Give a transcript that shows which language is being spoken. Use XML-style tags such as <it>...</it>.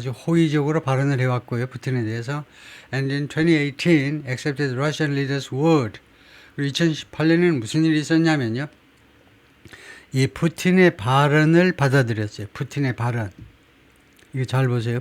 <ko>아주 호의적으로 발언을 해왔고요, 푸틴에 대해서.</ko> <en>And in 2018, accepted Russian leaders' word.</en> <ko>그리고 2018년에는 무슨 일이 있었냐면요. 이 푸틴의 발언을 받아들였어요. 푸틴의 발언. 이거 잘 보세요.</ko>